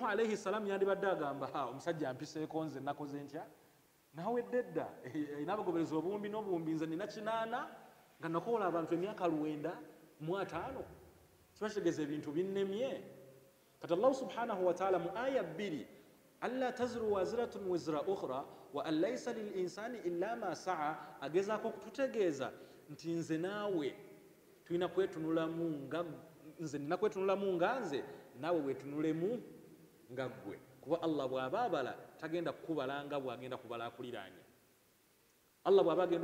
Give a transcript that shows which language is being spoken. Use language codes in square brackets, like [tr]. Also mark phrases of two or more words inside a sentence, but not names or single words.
[ar] عليه السلام [lg] yandibadde agamba omusajja ampiseeko nze nakoze ntya nawedde dda n'abagoberezi obuwumbi n'obuwumbi nze nina 8 nga nakola abantu emyaka 905 kiba kitegeeza ebintu binnemye kati [ar] الله سبحانه وتعالى [lg] mu aya 2 [ar] ألا تزر وازرة وزر أخرى وأن ليس للإنسان إلا ما سعى [lg] agezaako kututegeeza nti nze naawe tulina kwetunulamu nga nze nina kwetunulamu nga nze naawe wetunulemu nga ggwe kuba Allah bw'aba abala tagenda kukubala nga bw'agenda kubala akuliraanye Allah bw'aba